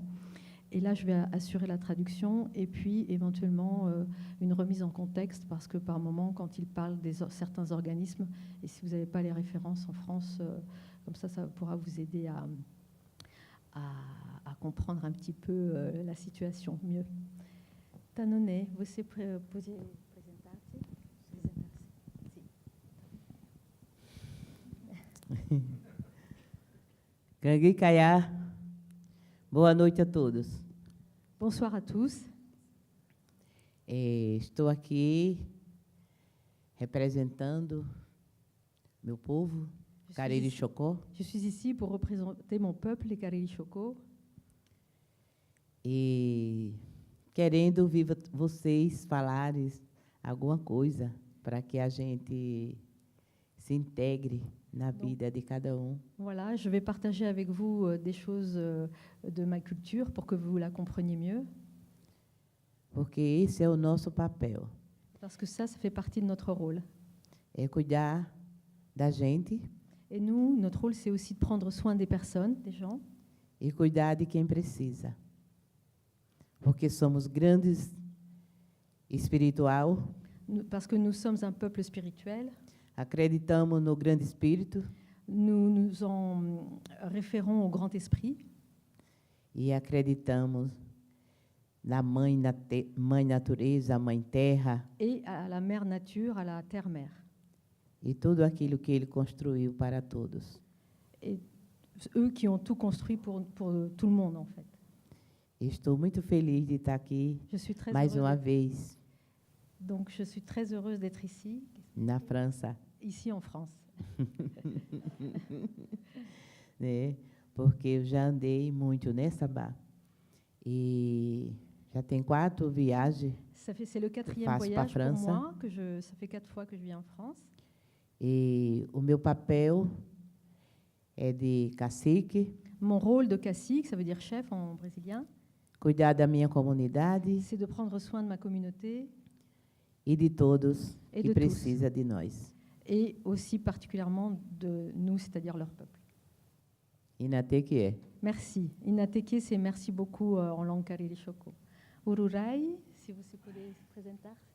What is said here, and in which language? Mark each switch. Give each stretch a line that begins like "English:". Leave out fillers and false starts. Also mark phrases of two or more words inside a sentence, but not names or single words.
French: Et là, je vais assurer la traduction et puis éventuellement une remise en contexte, parce que par moment, quand ils parlent de certains organismes, et si vous n'avez pas les références en France, comme ça pourra vous aider à comprendre un petit peu la situation mieux.
Portuguese: Tanone, você pode apresentar-se? Gangue Kaya, boa noite a todos.
French: Bonsoir à tous.
Portuguese: Estou aqui representando meu povo, Cariri Chocó.
French: Je suis ici pour représenter mon peuple, les Cariri Choco.
Portuguese: E querendo ouvir vocês falarem alguma coisa para que a gente se integre na vida de cada um.
French: Voilà, je vais partager avec vous des choses de ma culture pour que vous la compreniez mieux.
Portuguese: Porque esse é o nosso papel.
French: Parce que ça fait partie de notre rôle.
Portuguese: É cuidar da gente.
French: Et nous, notre rôle, c'est aussi de prendre soin des personnes, des gens.
Portuguese: E cuidar de quem precisa. Porque somos grandes espiritual.
French: Parce que nous sommes un peuple spirituel.
Portuguese: Acreditamos no grande espírito.
French: Nous nous en référons au grand esprit.
Portuguese: E acreditamos na mãe natureza, a mãe terra.
French: Et à la mère nature, à la terre-mère.
Portuguese: E tudo aquilo que ele construiu para todos.
French: Et eux qui ont tout construit pour tout le monde, en fait.
Portuguese: Estou muito feliz de estar aqui mais uma vez.
French: Donc, je suis très heureuse d'être ici.
Portuguese: Na França.
French: Ici en France.
Portuguese: Né? Porque eu já andei muito nessa bar. E já tem 4 viagens.
French: C'est le 4e voyage pour moi, ça fait 4 fois que je viens en France.
Portuguese: E o meu papel é de cacique.
French: Mon rôle de cacique, ça veut dire chef en brésilien.
Portuguese: Cuidar da minha comunidade.
French: C'est de prendre soin de ma communauté.
Portuguese: E de todos que precisa de nós.
French: Et aussi particulièrement de nous, c'est-à-dire leur peuple.
Portuguese: Inateke.
French: Merci. Inateke, c'est merci beaucoup en langue Cariri Choco. Ururai, si vous pouvez se présenter.